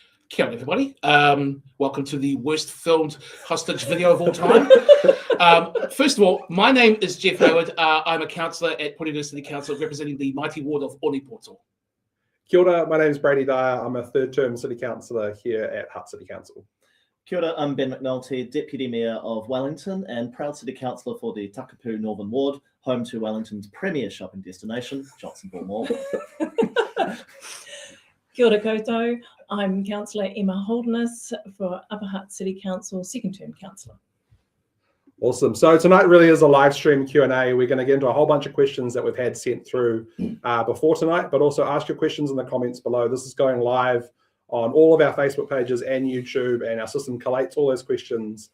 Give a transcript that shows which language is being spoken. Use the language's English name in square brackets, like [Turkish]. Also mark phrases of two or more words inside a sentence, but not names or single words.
[Māori] Kia ora, [English] everybody. Welcome to the worst filmed hostage video of all time. First of all, my name is Geoff Hayward. I'm a councillor at Porirua City Council representing the mighty ward of Onipoto. [Māori] Kia ora, [English] my name is Brady Dyer. I'm a third-term City Councillor here at Hutt City Council. [Māori] Kia ora, [English] I'm Ben McNulty, Deputy Mayor of Wellington and proud City Councillor for the Takapū Northern Ward, home to Wellington's premier shopping destination, Johnsonville Mall. [Māori] Kia ora koutou, [English] I'm Councillor Emma Holderness for Upper Hutt City Council, second-term councillor. Awesome. So tonight really is a live stream Q&A. We're going to get into a whole bunch of questions that we've had sent through before tonight, but also ask your questions in the comments below. This is going live on all of our Facebook pages and YouTube, and our system collates all those questions.